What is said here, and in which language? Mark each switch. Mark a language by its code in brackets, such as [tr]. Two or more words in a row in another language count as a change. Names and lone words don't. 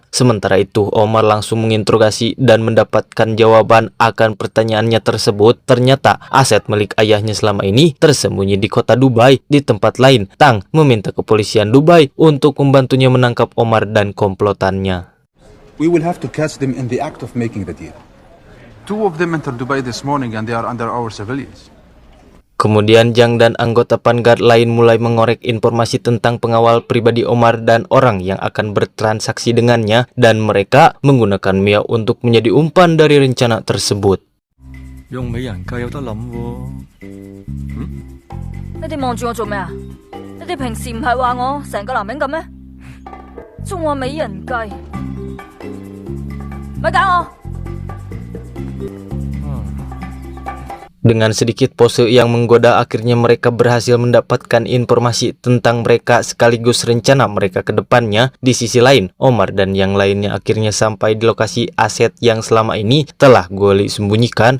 [id] Sementara itu, Omar langsung menginterogasi dan mendapatkan jawaban akan pertanyaannya tersebut. Ternyata aset milik ayahnya selama ini tersembunyi di kota Dubai. Di tempat lain, Tang meminta kepolisian Dubai untuk membantunya menangkap Omar dan komplotannya. [en] We will have to catch them in the act of making the deal. 2 of them entered Dubai this morning and they are under our surveillance. [id] Kemudian Jiang dan anggota Vanguard lain mulai mengorek informasi tentang pengawal pribadi Omar dan orang yang akan bertransaksi dengannya, dan mereka menggunakan Mia untuk menjadi umpan dari rencana tersebut. [yue] 用美人計有得諗喎。你哋望住我做咩啊？你哋平時唔係話我成個男人咁咩？仲話美人計，咪搞我！ [id] Dengan sedikit pose yang menggoda, akhirnya mereka berhasil mendapatkan informasi tentang mereka sekaligus rencana mereka ke depannya. Di sisi lain, Omar dan yang lainnya akhirnya sampai di lokasi aset yang selama ini telah Guoli sembunyikan.